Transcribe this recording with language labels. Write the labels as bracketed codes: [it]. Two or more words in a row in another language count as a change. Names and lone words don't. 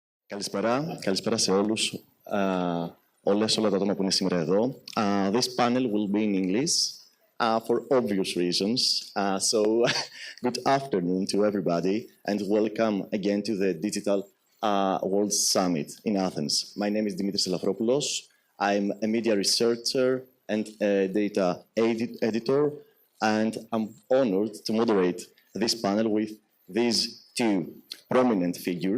[el] Καλησπέρα σε όλους, όλα τα άτομα που είναι σήμερα εδώ. [en] This panel will be in English for obvious reasons. So, good afternoon to everybody and welcome again to the Digital World Summit in Athens. My name is Δημήτρης Ελαφρόπουλος. I'm a media researcher and a data editor, and I'm honored to moderate this panel with these two prominent figures.